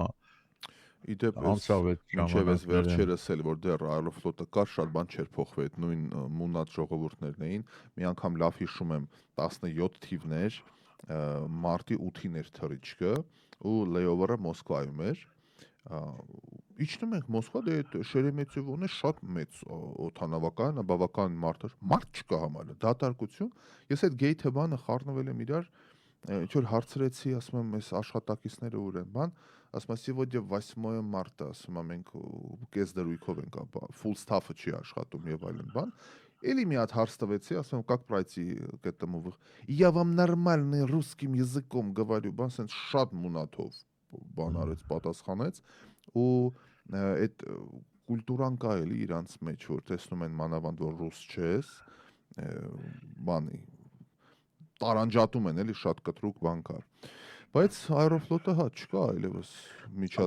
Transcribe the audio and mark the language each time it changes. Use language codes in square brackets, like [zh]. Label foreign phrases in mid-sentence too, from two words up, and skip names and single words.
[hy] Իդեպ մինչև ես վերջերս էլ որ դեռ Aeroflot-ը կար, շատ բան չէր փոխվել, այդ նույն մունատ ժողովուրդներն էին, մի անգամ լավ հիշում եմ 17 թիվներ, մարտի 8-ին էր թռիչքը ու լեյովերը Մոսկվայում էր Իջնում ենք Մոսկվա, դե այդ Շերեմեցևոն է շատ մեծ օդանավակայան, բավական մարդ չկա համարը, դատարկություն, ես այդ գեյթը բանը խառնվել եմ իրար, ինչ որ հարցրեցի, ասում եմ, այս աշխատակիցները ուր են, բան, ասում եմ, [ru] сегодня 8 марта, [hy] ասում եմ, մենք կես դրույքով ենք, full staff-ը չի աշխատում եւ այլն, բան, Էլի մի հատ հարց տվեցի, ասում եմ, [ru] как пройти к этому, я вам нормальный русским языком говорю, [hy] բան, սենց շատ մունաթով բան արեց, պատասխանեց, ու այդ կուլտուրան կա էլի իրանց մեջ, որ տեսնում են մանավանդ, որ ռուս չես, բանի, տարանջատում են էլի շատ կտրուկ բան կար, բայց Aeroflot-ը հա չկա այլևս միջազգային